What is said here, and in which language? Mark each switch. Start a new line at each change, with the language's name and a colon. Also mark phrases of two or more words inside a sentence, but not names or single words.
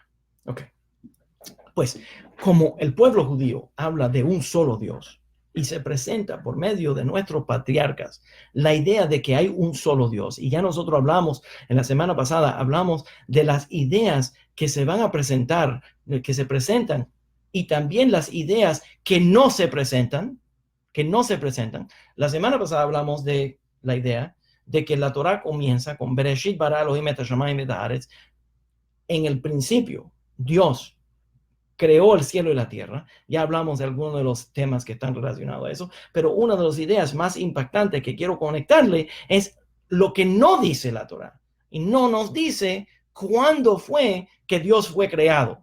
Spanish: Ok, pues como el pueblo judío habla de un solo Dios y se presenta por medio de nuestros patriarcas la idea de que hay un solo Dios, y ya nosotros hablamos en la semana pasada, hablamos de las ideas que se van a presentar, que se presentan, y también las ideas que no se presentan, La semana pasada hablamos de la idea de que la Torah comienza con
Hebrew: בראשית ברא אלהים את השמים את הארץ.
Spanish: En el principio, Dios creó el cielo y la tierra. Ya hablamos de algunos de los temas que están relacionados a eso, pero una de las ideas más impactantes que quiero conectarle es lo que no dice la Torah. Y no nos dice cuándo fue que Dios fue creado.